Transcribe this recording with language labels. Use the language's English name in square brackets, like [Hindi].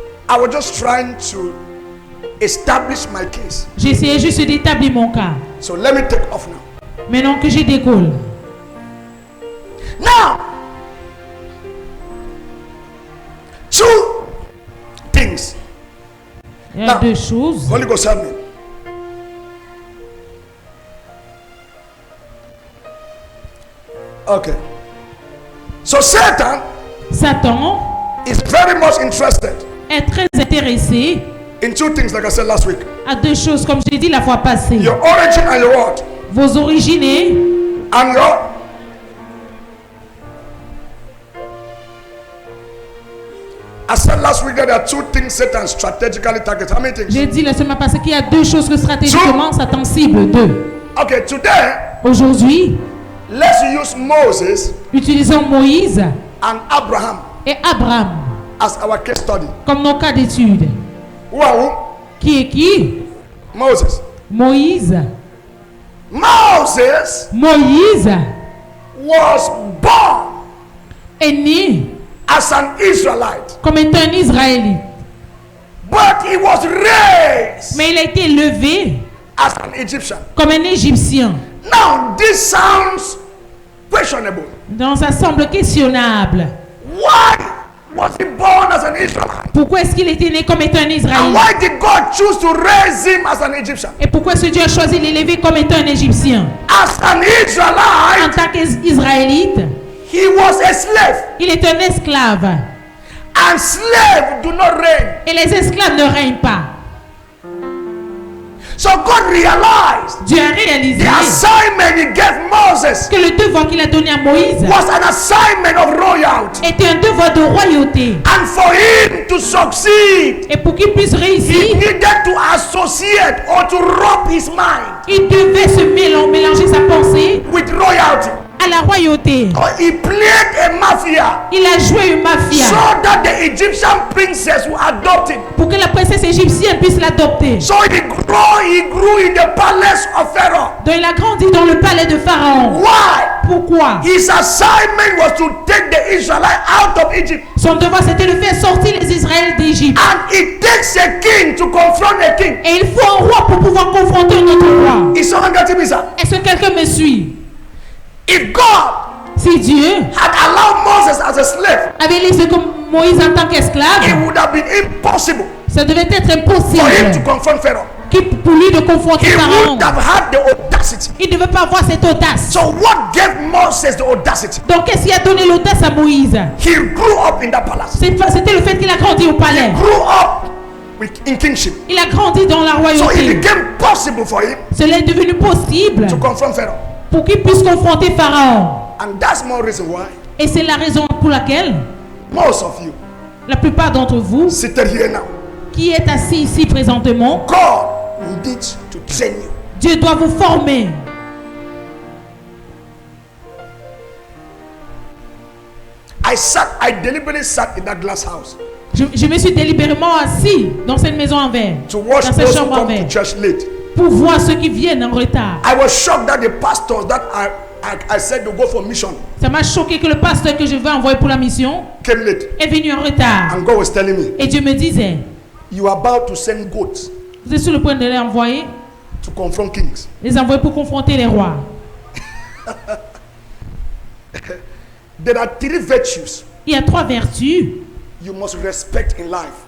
[English] I was just trying to establish my case. [French] J'essayais juste d'établir mon cas. [English] So let me take off now. [French] Maintenant que j'ai décolle. [English] Now, two things. [French] Il y a [English] Now, [French] deux choses. [English] Holy Ghost help me. Okay. So Satan Satan is very much interested [French] est très intéressé [English] in two things, like I said last week. [French] à deux choses, comme j'ai dit la fois passée. [English] Your origin and your what? [French] Vos origines et [English] And your I said last week that there are two things Satan strategically targets. How many things? [French] J'ai dit la semaine passée qu'il y a deux choses que stratégiquement Satan cible. Deux. [English] Okay, today [French] Aujourd'hui, [English] let's use Moses [French] utilisons Moïse [English] and Abraham [French] et Abraham [English] as our case study. [French] comme nos cas d'étude. [English] Who are who? [French] Qui est qui? [English] Moses. [French] Moïse. [English] Moses [French] Moïse [English] was born [French] est né [English] as an Israelite, [French] comme étant un Israélite. [English] but he was raised [French] Mais il a été élevé [English] as an Egyptian. [French] comme un Égyptien. [English] Now, this sounds questionable. [French] Donc ça semble questionnable. [English] Why was he born as an Israelite? [French] Pourquoi est-ce qu'il était né comme étant un [English] And [French] Israélite? [English] why did God choose to raise him as an Egyptian? [French] Et pourquoi est-ce que Dieu a choisi de l'élever comme étant un Égyptien? [English] As an [French] En [English] Israelite, [French] tant qu'Israélite, [English] he was a slave. [French] il est un esclave. [English] And slaves do not reign. [French] Et les esclaves ne règnent pas. [English] So God realized [French] Dieu a réalisé [English] the assignment he gave Moses [French] que le devoir qu'il a donné à Moïse [English] was an assignment of royalty. [French] était un devoir de royauté. [English] And for him to succeed, [French] Et pour qu'il puisse [English] he [French] réussir, [English] needed to associate or to rub his mind [French] il devait se mélanger sa pensée [English] with royalty. [French] à la royauté. [English] Or he played a mafia [French] Il a joué une mafia [English] so that the Egyptian princess would adopt him. [French] pour que la princesse égyptienne puisse l'adopter. [English] So he grew in the palace of Pharaoh. [French] Donc il a grandi dans le palais de Pharaon. [English] Why? [French] Pourquoi? [English] His assignment was to take the Israelites out of Egypt. [French] Son devoir c'était de faire sortir les Israéliens d'Égypte. [English] And it takes a king to confront a king. [French] Et il faut un roi pour pouvoir confronter notre roi. [English] Is someone getting me, sir? [French] Est-ce que quelqu'un me suit? [English] If God [French] Si Dieu [English] had allowed Moses as a slave, [French] avait laissé comme Moïse en tant [English] it [French] qu'esclave, [English] would have been impossible [French] ça devait être [English] for him to [French] impossible [English] confront Pharaoh. [French] pour lui de confronter [English] He [French] Pharaon. [English] would have had the audacity. [French] Il ne devait pas avoir cette audace. [English] So what gave Moses the audacity? [French] Donc qu'est-ce qui a donné l'audace à Moïse? [English] He grew up in that palace. [French] C'était le fait qu'il a grandi au palais. [English] Grew up in kingship. [French] Il a grandi dans la [English] So [French] royauté. [English] it became possible for him [French] Cela est devenu possible [English] to confront Pharaoh. [French] pour qu'il puisse confronter Pharaon. [English] And that's more reason why [French] Et c'est la raison pour laquelle [English] most of you [French] la plupart d'entre vous [English] seated here now, [French] qui êtes assis ici présentement, [English] God needs to train you. [French] Dieu doit vous former. [English] I deliberately sat in that glass house [French] Je me suis délibérément assis dans cette maison en verre, [English] to watch [French] dans cette [English] those who [French] chambre en [English] come to [French] verre, [English] church late. [French] pour voir ceux qui viennent en retard. [English] I was shocked that the pastors that I said to go for mission [French] Ça m'a choqué que le pasteur que je vais envoyer pour la mission [English] came late. [French] est venu en retard. [English] And God was telling me, [French] Et Dieu me disait, [English] you are about to send goats [French] vous êtes sur le point de les envoyer, [English] to confront kings. [French] les envoyer pour confronter les rois. [English] There are three virtues [French] Il y a 3 vertus [English] you must respect in life.